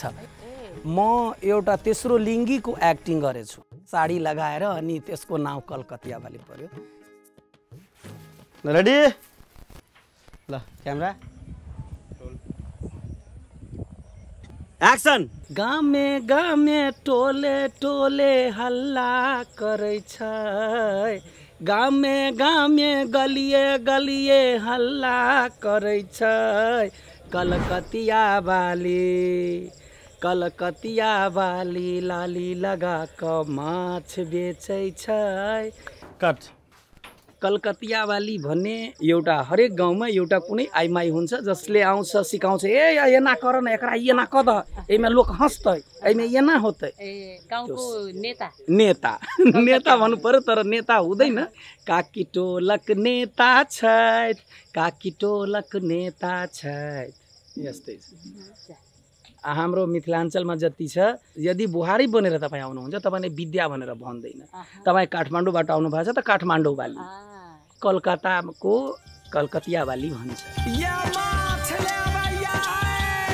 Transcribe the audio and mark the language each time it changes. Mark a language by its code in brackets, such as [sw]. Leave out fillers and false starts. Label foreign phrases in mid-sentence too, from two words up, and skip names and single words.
[ne] म एउटा तेस्रो लिङ्गीको एक्टिङ गरेछु, साडी लगाएर, अनि त्यसको नाम कलकतियावाली पर्यो। [en] रेडी ल camera action. [mai] गामे गामे टोले टोले हल्ला करै छै, गामे गामे गलिए गलिए हल्ला करै छै। कलकतियावाली कलकतियावाली लाली लगा क माछ बेचै छै। [ne] कट। कलकतियावाली भन्ने एउटा हरेक गाउँमा एउटा कुनै आइमाई हुन्छ जसले आउँछ सिकाउँछ, [mai] ए एना कर न, एकरा एना कद, एमा लोक हँसतै, एमा एना होतै। [ne] गाउँको नेता नेता भन्नु पर्यो, तर नेता हुँदैन। [mai] काकी टोलक नेता छै, काकी टोलक नेता छै, [ne] यस्तै छ। हाम्रो मिथिलाञ्चलमा जति छ, यदि बुहारी बनेर तपाईँ आउनुहुन्छ तपाईँले विद्या भनेर भन्दैन। तपाईँ काठमाडौँबाट आउनु भएको छ त काठमाडौँवाली, कलकत्ताको कलकतियावाली भन्छ।